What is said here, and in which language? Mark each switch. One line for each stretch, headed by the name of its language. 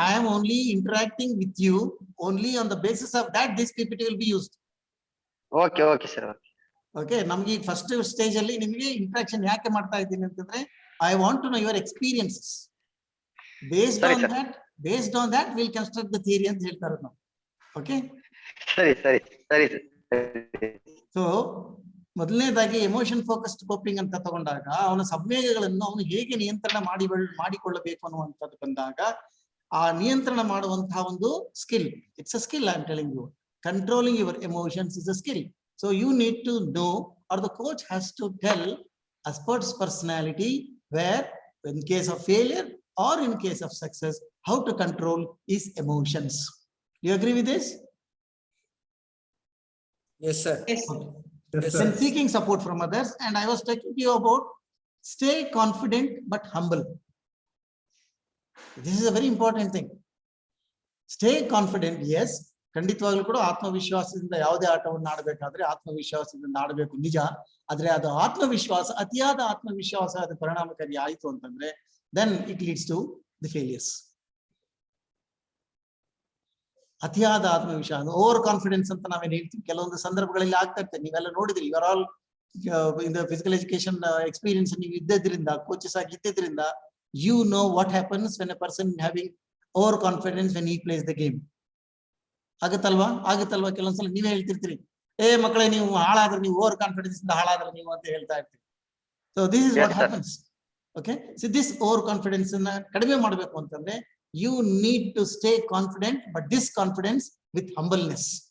English: I am only interacting with you. Only on the basis of that this PPT will be used. Okay, sir.
Kannada: Okay, ನಮ್ಗೆ ಈ first stage ಅಲ್ಲಿ ನಿಮಗೆ interaction ಯಾಕೆ ಮಾಡ್ತಾ ಇದ್ದೀನಿ ಅಂತಂದ್ರೆ,
English: I want to know your experiences. Based on that we'll construct the theory
Kannada: ಅಂತ ಹೇಳ್ತಾರೆ ನಾವು.
English: Okay,
Kannada: ಸರಿ. ಸೊ ಮೊದಲನೇದಾಗಿ ಎಮೋಷನ್ ಫೋಕಸ್ಡ್ ಕೋಪಿಂಗ್ ಅಂತ ತಗೊಂಡಾಗ ಅವನ ಸಂವೇಗಗಳನ್ನು ಅವನು ಹೇಗೆ ನಿಯಂತ್ರಣ ಮಾಡಿಕೊಳ್ಳಬೇಕು ಅನ್ನುವಂಥದ್ದು ಬಂದಾಗ, ಆ ನಿಯಂತ್ರಣ ಮಾಡುವಂತಹ ಒಂದು skill,
English: It's a skill. I am telling you, controlling your emotions is a skill. So you need to know, or the coach has to tell a sports personality where in case of failure or in case of success, how to control his emotions. Do you agree with this? Yes, sir. Yes. Okay. Yes, Then sir. seeking support from others, and I was talking to you about stay confident but humble. This is a very important thing. Stay confident, yes.
Kannada: ಖಂಡಿತವಾಗ್ಲೂ ಕೂಡ ಆತ್ಮವಿಶ್ವಾಸದಿಂದ ಯಾವುದೇ ಆಟವನ್ನು ಆಡಬೇಕಾದ್ರೆ ಆತ್ಮವಿಶ್ವಾಸದಿಂದ ಆಡಬೇಕು, ನಿಜ. ಆದ್ರೆ ಅದು ಆತ್ಮವಿಶ್ವಾಸ, ಅತಿಯಾದ ಆತ್ಮವಿಶ್ವಾಸ ಅದು ಪರಿಣಾಮಕಾರಿ ಆಯಿತು ಅಂತಂದ್ರೆ
English: then it leads to the failures.
Kannada: ಅತಿಯಾದ ಆತ್ಮವಿಶ್ವಾಸ, ಓವರ್ ಕಾನ್ಫಿಡೆನ್ಸ್ ಅಂತ ನಾವೇನು ಹೇಳ್ತೀವಿ, ಕೆಲವೊಂದು ಸಂದರ್ಭಗಳಲ್ಲಿ ಆಗ್ತಾ ಇರ್ತದೆ. ನೀವೆಲ್ಲ ನೋಡಿದ್ರಿ,
English: you are all in the physical education experience
Kannada: ನೀವು ಇದ್ದದ್ರಿಂದ, ಕೋಚಸ್ ಆಗಿ ಇದ್ದಿದ್ರಿಂದ,
English: you know what happens when a person having over confidence when he plays the game.
Kannada: ಆಗುತ್ತಲ್ವಾ ಕೆಲವೊಂದ್ಸಲ ನೀವೇ ಹೇಳ್ತಿರ್ತೀರಿ, ಮಕ್ಕಳೇ ನೀವು ಹಾಳಾದ್ರೆ, ನೀವು ಓವರ್ ಕಾನ್ಫಿಡೆನ್ಸ್ ಇಂದ ಹಾಳಾದ್ರೆ ನೀವು ಅಂತ ಹೇಳ್ತಾ ಇರ್ತೀರಿ.
English: So this is what happens. Okay, so this over confidence
Kannada: ಅನ್ನ ಕಡಿಮೆ ಮಾಡಬೇಕು ಅಂತಂದ್ರೆ
English: you need to stay confident, but this confidence with humbleness.